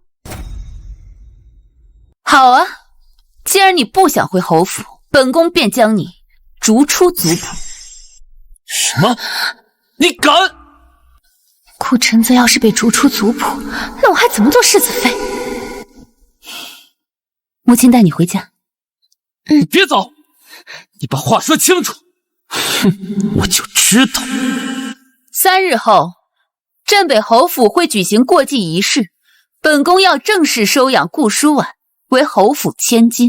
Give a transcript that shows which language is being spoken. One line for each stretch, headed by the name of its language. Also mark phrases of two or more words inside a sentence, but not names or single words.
Chinese: 好啊，既然你不想回侯府，本宮便將你逐出族譜。什麼？你敢？顧宸澤要是被逐出族譜，那我還怎麼做世子妃？母親帶你回家。你別走，你把話說清楚。哼，我就知道。 3日後，鎮北侯府會舉行過繼儀式，本宮要正式收養顧舒婉為侯府千金。